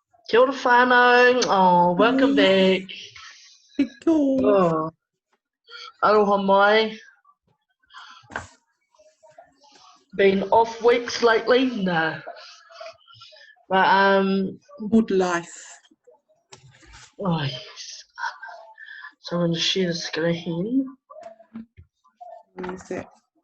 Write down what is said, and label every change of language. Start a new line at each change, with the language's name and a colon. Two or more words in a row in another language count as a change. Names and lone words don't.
Māori: Kia ora whanau.
English: Oh, welcome back.
Māori: Oh, aroha mai.
English: Been off weeks lately? Nah. But, Good life. oh, yes. So I'm going to share the screen. Where is it?